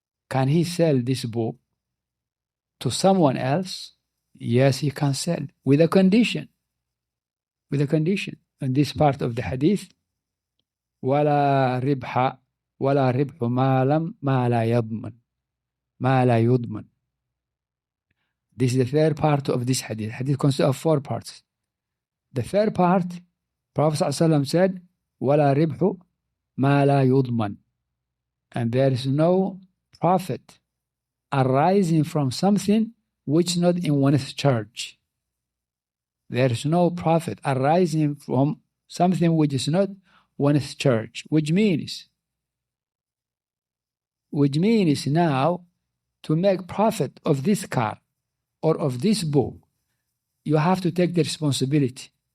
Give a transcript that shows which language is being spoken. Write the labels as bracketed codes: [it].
[en] Can he sell this book to someone else? Yes, he can sell with a condition. With a condition. In this part of the hadith, [ar] ولا ربح ولا ربح ما لا يضمن ما لا يضمن. [en] This is the third part of this hadith. Hadith consists of 4 parts. The third part, Prophet ﷺ said, [ar] ولا ربح ما لا يضمن. [en] And there is no profit arising from something which is not in one's charge. There is no profit arising from something which is not one's charge, which means now to make profit of this car or of this book, you have to take the responsibility.